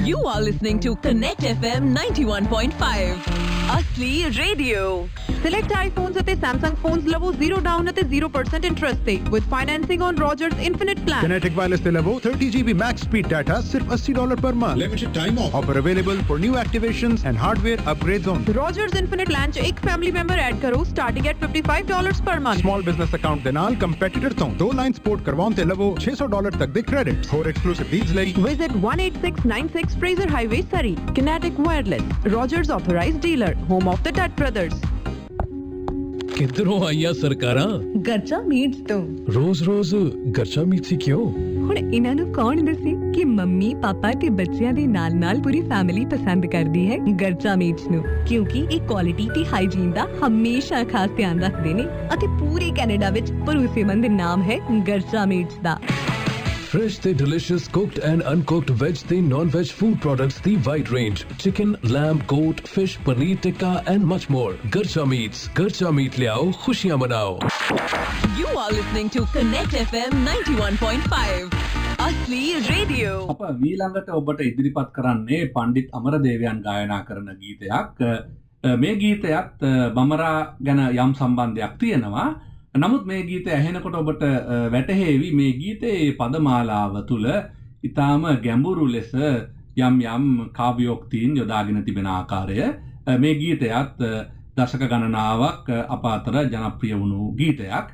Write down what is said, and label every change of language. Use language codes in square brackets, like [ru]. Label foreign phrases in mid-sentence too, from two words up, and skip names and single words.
[en] are listening to Connect FM 91.5. Asli Radio. Select iPhones ਅਤੇ Samsung phones ਲਵੋ 0 down ਅਤੇ 0% interest ਤੇ with financing on Rogers Infinite plan. Kinetic Wireless [pa] ਤੇ ਲਵੋ [en] 30 GB max speed data ਸਿਰਫ $80 per month. Limited time offer available for new activations and hardware upgrades only. Rogers Infinite plan [pa] 'ਚ ਇੱਕ [en] family member add ਕਰੋ starting at $55 per month. Small business account [pa] ਦੇ ਨਾਲ competitor ਤੋਂ 2 [en] lines port [pa] ਕਰਵਾਉਣ ਤੇ ਲਵੋ $600 ਤੱਕ ਦੇ credits. ਹੋਰ [en] exclusive deals [pa] ਲਈ [en] Visit 18696 Fraser Highway, Surrey. Kinetic Wireless, Rogers authorized dealer, home of the Tutt brothers. [pa] ਕਿੱਧਰੋਂ ਆਈਆਂ ਸਰਕਾਰਾਂ ਗਰਚਾ ਮੀਟਸ ਤੋਂ ਰੋਜ਼ ਗਰਚਾ ਮੀਟ ਸੀ ਕਿਉਂ ਹੁਣ ਇਹਨਾਂ ਨੂੰ ਕੌਣ ਦੱਸੇ ਕਿ ਮੰਮੀ ਪਾਪਾ ਤੇ ਬੱਚਿਆਂ ਦੇ ਨਾਲ-ਨਾਲ ਪੂਰੀ ਫੈਮਿਲੀ ਪਸੰਦ ਕਰਦੀ ਹੈ ਗਰਚਾ ਮੀਟਸ ਨੂੰ ਕਿਉਂਕਿ ਇਹ ਕੁਆਲਿਟੀ ਤੇ ਹਾਈਜੀਨ ਦਾ ਹਮੇਸ਼ਾ ਖਾਸ ਧਿਆਨ ਰੱਖਦੇ ਨੇ ਅਤੇ ਪੂਰੇ ਕੈਨੇਡਾ ਵਿੱਚ ਭਰੋਸੇਮੰਦ ਨਾਮ ਹੈ ਗਰਚਾ ਮੀਟਸ ਦਾ [en] Fresh ਤੇ delicious cooked and uncooked veg ਤੇ non-veg food products ਦੀ wide range. Chicken, lamb, goat, fish, paneer tikka and much more. [pa] Garcha Meats. Garcha Meat ਲਿਆਓ ਖੁਸ਼ੀਆਂ ਮਨਾਓ. [en] You are listening to Connect FM 91.5. Asli Radio. [si] අප ඊළඟට ඔබට ඉදිරිපත් කරන්නේ පණ්ඩිත් අමරදේවයන් ගායනා කරන ගීතයක්. මේ ගීතයත් බමරා ගැන යම් සම්බන්ධයක් තියෙනවා. නමුත් මේ ගීතය ඇහෙනකොට ඔබට වැටහෙවි මේ ගීතයේ පදමාලාව තුළ ඉතාම ගැඹුරු ලෙස යම් කාව්‍යෝක්තීන් යොදාගෙන තිබෙන ආකාරය මේ ගීතයත් දශක ගණනාවක් අප අතර ජනප්‍රිය වුණු ගීතයක්.